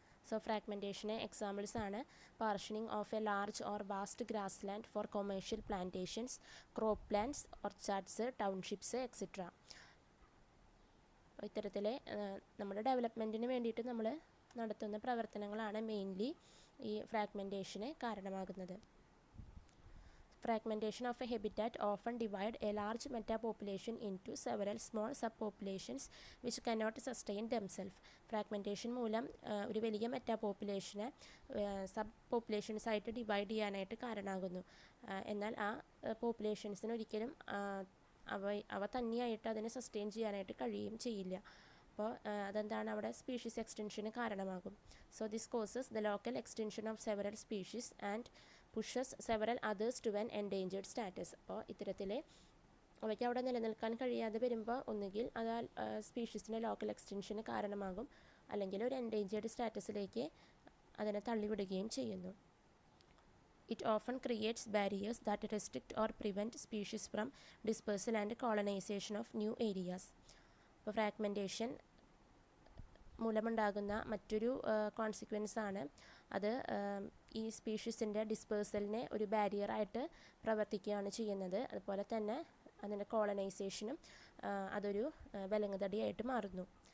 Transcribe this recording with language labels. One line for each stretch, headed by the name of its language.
English: So ഫ്രാഗ്മെൻറ്റേഷന് examples ആണ് partitioning of a large or vast grass land for commercial plantations, crop plants, orchards, townships etcetera.
Malayalam: ഇത്തരത്തിൽ നമ്മുടെ ഡെവലപ്മെൻറ്റിന് വേണ്ടിയിട്ട് നമ്മൾ നടത്തുന്ന പ്രവർത്തനങ്ങളാണ് മെയിൻലി ഈ ഫ്രാഗ്മെൻറ്റേഷന് കാരണമാകുന്നത്.
English: Fragmentation of a habitat often divide a large metapopulation into several small subpopulations which cannot sustain themselves.
Malayalam: Fragmentation മൂലം ഒരു വലിയ മെറ്റാപോപ്പുലേഷനെ സബ് പോപ്പുലേഷൻസ് ആയിട്ട് ഡിവൈഡ് ചെയ്യാനായിട്ട് കാരണമാകുന്നു. എന്നാൽ ആ പോപ്പുലേഷൻസിന് ഒരിക്കലും അവ തന്നെയായിട്ട് അതിനെ സസ്റ്റെയിൻ ചെയ്യാനായിട്ട് കഴിയുകയും ചെയ്യില്ല. അപ്പോൾ അതെന്താണ് അവിടെ സ്പീഷീസ് എക്സ്റ്റൻഷന് കാരണമാകും. So this causes the local extension of several species and pushes several others to an endangered status. അപ്പോൾ ഇത്തരത്തിൽ അവയ്ക്ക് അവിടെ നിലനിൽക്കാൻ കഴിയാതെ വരുമ്പോൾ ഒന്നുകിൽ അത് സ്പീഷീസിൻ്റെ ലോക്കൽ എക്സ്റ്റൻഷന് കാരണമാകും, അല്ലെങ്കിൽ ഒരു എൻഡേഞ്ചേർഡ് സ്റ്റാറ്റസിലേക്ക് അതിനെ തള്ളിവിടുകയും ചെയ്യുന്നു.
English: It often creates barriers that restrict or prevent species from dispersal and colonization of new areas.
Malayalam: അപ്പോൾ ഫ്രാഗ്മെൻറ്റേഷൻ മൂലമുണ്ടാകുന്ന മറ്റൊരു കോൺസിക്വൻസ് ആണ് അത് ഈ സ്പീഷീസിൻ്റെ ഡിസ്പേഴ്സലിനെ ഒരു ബാരിയറായിട്ട് പ്രവർത്തിക്കുകയാണ് ചെയ്യുന്നത്. അതുപോലെ തന്നെ അതിൻ്റെ കോളനൈസേഷനും അതൊരു വിലങ്ങുതടിയായിട്ട് മാറുന്നു.